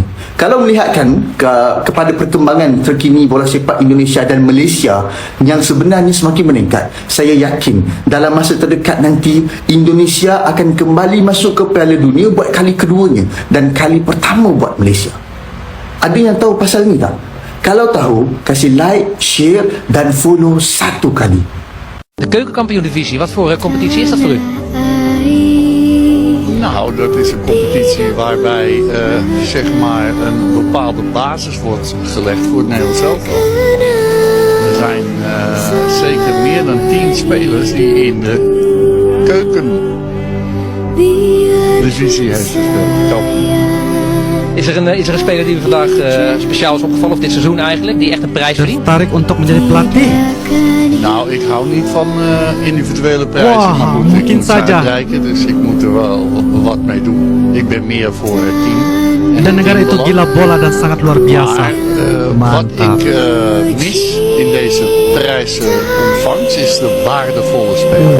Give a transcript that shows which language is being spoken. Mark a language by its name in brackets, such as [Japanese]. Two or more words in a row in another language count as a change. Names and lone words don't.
[Malay] Kalau melihatkan kepada perkembangan terkini bola sepak Indonesia dan Malaysia yang sebenarnya semakin meningkat, saya yakin dalam masa terdekat nanti Indonesia akan kembali masuk ke Piala Dunia buat kali keduanya dan kali pertama buat Malaysia. Ada yang tahu pasal ni tak? Kalau tahu, kasih [English] like, share [Malay] dan follow satu kali. [Dutch] De keukenkampioen-divisie, wat voor competitie is dat voor u? Nou, dat is een competitie waarbij zeg maar een bepaalde basis wordt gelegd voor het Nederlands elftal. Er zijn zeker meer dan 10 spelers die in de keukendivisie heeft gespeeld. Is er een speler die u vandaag speciaal is opgevallen, of dit seizoen eigenlijk, die echt een prijs verdient? [Malay] Tertarik untuk menjadi pelatih. [Dutch] Nou, ik hou niet van individuele prijzen, [Malay] Wah, [Dutch] maar goed, ik [Malay] mungkin [Dutch] moet ze [Malay] saja. [Dutch] uitreiken, dus ik moet er wel wat mee doen. Ik ben meer voor het team. [Malay] Dan negara itu gila bola dan sangat luar biasa. [Dutch] Maar wat ik mis in deze prijsontvangst is de waardevolle speler.